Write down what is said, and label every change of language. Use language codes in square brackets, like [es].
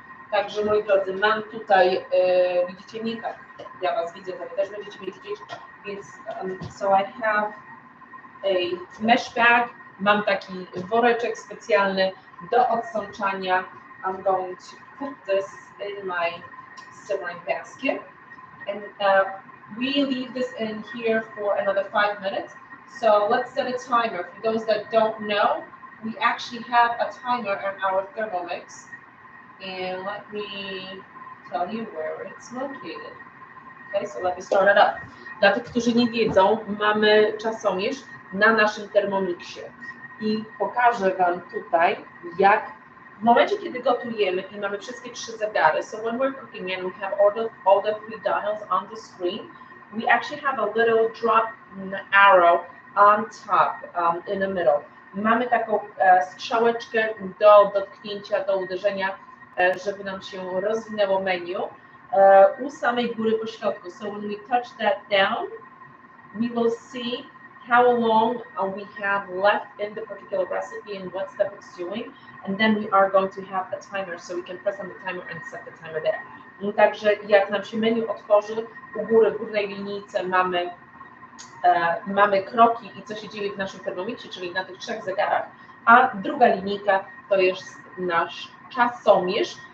[pl] Także moi drodzy, mam tutaj, widzicie mnie? Tak, ja was widzę, to wy też będziecie mnie widzieć, więc [en] so I have a mesh bag, [pl] mam taki woreczek specjalny do odsączania. [en] I'm going to put this in my simmering basket and we leave this in here for another 5 minutes. So let's set a timer. For those that don't know, we actually have a timer on our Thermomix, and let me tell you where it's located. Okay, so let me start it up. [pl] Dla tych, którzy nie wiedzą, mamy czasomierz na naszym Thermomixie i pokażę wam tutaj, jak w momencie, kiedy gotujemy i mamy wszystkie 3 zegary, [en] so when we're cooking and we have all the 3 dials on the screen, we actually have a little drop arrow on top, in the middle. [pl] Mamy taką strzałeczkę do dotknięcia, do uderzenia, żeby nam się rozwinęło menu u samej góry po środku. [en] So when we touch that down, we will see how long we have left in the particular recipe and what step it's doing, and then we are going to have a timer, so we can press on the timer and set the timer there. [pl] Także jak nam się menu otworzy, u góry, w górnej linijce mamy kroki i co się dzieje w naszym Thermomixie, czyli na tych 3 zegarach, a druga linijka to jest nasz czasomierz